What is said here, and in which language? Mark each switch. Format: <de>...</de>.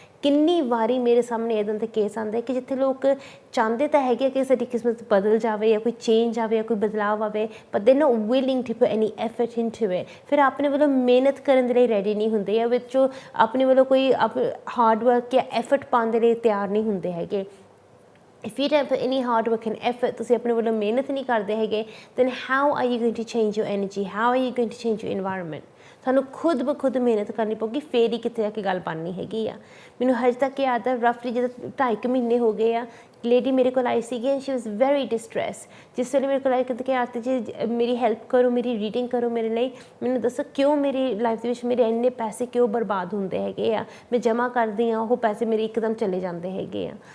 <pa>ਕਿੰਨੀ ਵਾਰੀ ਮੇਰੇ ਸਾਹਮਣੇ ਇੱਦਾਂ ਦੇ ਕੇਸ ਆਉਂਦੇ ਕਿ ਜਿੱਥੇ ਲੋਕ ਚਾਹੁੰਦੇ ਤਾਂ ਹੈਗੇ ਕਿ ਸਾਡੀ ਕਿਸਮਤ ਬਦਲ ਜਾਵੇ ਜਾਂ ਕੋਈ ਚੇਂਜ ਆਵੇ ਜਾਂ ਕੋਈ ਬਦਲਾਵ ਆਵੇ,</pa> <en>But they not willing to put any effort into it.</en> <pa>ਫਿਰ ਆਪਣੇ ਵੱਲੋਂ ਮਿਹਨਤ ਕਰਨ ਦੇ ਲਈ ਰੈਡੀ ਨਹੀਂ ਹੁੰਦੇ ਜਾਂ ਵਿੱਚੋਂ ਆਪਣੇ ਵੱਲੋਂ ਕੋਈ ਹਾਰਡ ਵਰਕ ਜਾਂ ਐਫਰਟ ਪਾਉਣ ਦੇ ਲਈ ਤਿਆਰ ਨਹੀਂ ਹੁੰਦੇ ਹੈਗੇ।</pa> <en>If you don't put any hard work and effort,</en> <pa>ਤੁਸੀਂ ਆਪਣੇ ਵੱਲੋਂ ਮਿਹਨਤ ਨਹੀਂ ਕਰਦੇ ਹੈਗੇ,</pa> <en>then how are you going to change your energy? How are you going to change your environment?</en> <pa>ਤੁਹਾਨੂੰ ਖੁਦ ਬ ਖੁਦ ਮਿਹਨਤ ਕਰਨੀ ਪਊਗੀ, ਫੇਰ ਹੀ ਕਿਤੇ ਆ ਕੇ ਗੱਲ ਬਣਨੀ ਹੈਗੀ ਆ। ਮੈਨੂੰ ਹਜੇ ਤੱਕ ਯਾਦ ਆ, ਰਫਲੀ ਜਦੋਂ 2.5 ਮਹੀਨੇ ਹੋ ਗਏ ਆ ਲੇਡੀ ਮੇਰੇ ਕੋਲ ਆਈ ਸੀਗੀ</pa> <en>And she was very distress.</en> <pa>ਜਿਸ ਵੇਲੇ ਮੇਰੇ ਕੋਲ ਆਈ ਕਹਿੰਦੇ ਕਿ ਆਰਤੀ ਜੀ ਮੇਰੀ ਹੈਲਪ ਕਰੋ, ਮੇਰੀ ਰੀਡਿੰਗ ਕਰੋ ਮੇਰੇ ਲਈ, ਮੈਨੂੰ ਦੱਸੋ ਕਿਉਂ ਮੇਰੀ ਲਾਈਫ ਦੇ ਵਿੱਚ ਮੇਰੇ ਇੰਨੇ ਪੈਸੇ ਕਿਉਂ ਬਰਬਾਦ ਹੁੰਦੇ ਹੈਗੇ ਆ, ਮੈਂ ਜਮ੍ਹਾਂ ਕਰਦੀ ਹਾਂ ਉਹ ਪੈਸੇ ਮੇਰੇ ਇੱਕਦਮ ਚਲੇ ਜਾਂਦੇ ਹੈਗੇ ਆ।</pa>